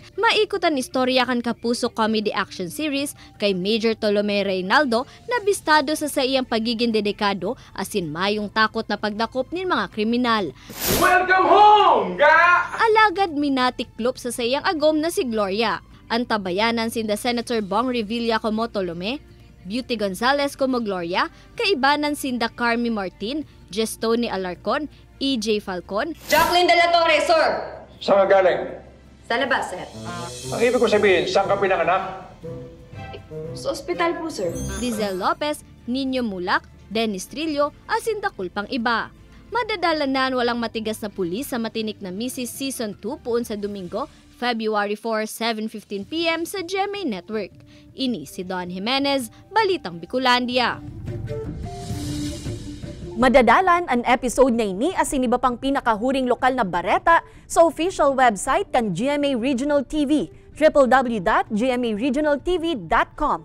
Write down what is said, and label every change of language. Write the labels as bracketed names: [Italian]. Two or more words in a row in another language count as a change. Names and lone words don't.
[Bikol] Maikutan istorya kan kapuso [English] comedy action series [Bikol] kay Major Tolome Reynaldo na bistado sa iyang pagiging dedikado asin mayong takot na pagdakop nin mga kriminal. [English] Welcome home, ga! [Bikol] Alagad minatiklop sa iyang agom na si Gloria. Ang tabayanan sinda Senator Bong Revilla como Tolome, Beauty Gonzales como Gloria, kaibanan sinda Carmi Martin, Gestoni Alarcon, EJ Falcon, Jacqueline De La Torre, sir! [Filipino] Saan ka galing? Sa labas, sir. Ang ibig ko sabihin, saan ka pinanganak? Sa ospital po, sir. [Bikol] Dizel Lopez, Nino Mulak, Dennis Trillo, asinda kulpang iba. Madadalanan walang matigas na pulis sa matinik na Mrs. Season 2 puon sa Domingo, February 4, 7:15 PM sa GMA Network. Ini si Don Jimenez, Balitang Bicolandia. Madadalan ang episode na ini asin iba pang pinakahuring lokal na bareta sa [English] official website [Bikol] kan GMA Regional TV, www.gmaregionaltv.com.